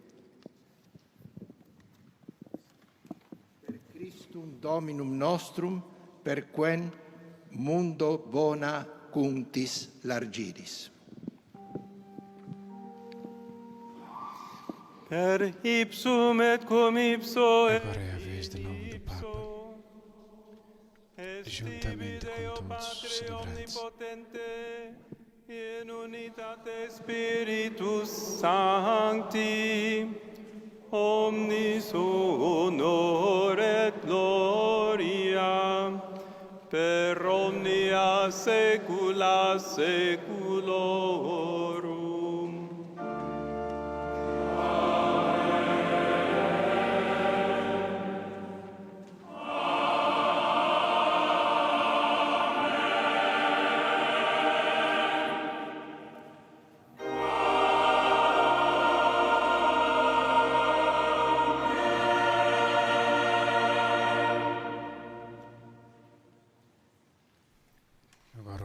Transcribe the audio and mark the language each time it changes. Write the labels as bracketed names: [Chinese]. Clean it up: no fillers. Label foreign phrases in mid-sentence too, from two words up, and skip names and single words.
[Latin] Per Christum Dominum nostrum, per quem mundo bona cuntis largiris. Per ipsum et cum ipso et [Portuguese] Agora é a vez de novo do Papa, juntamente com todos os celebrantes. [Latin] In unitate Spiritus Sancti, omnis honor et gloria, per omnia saecula saeculorum. [Portuguese] Agora o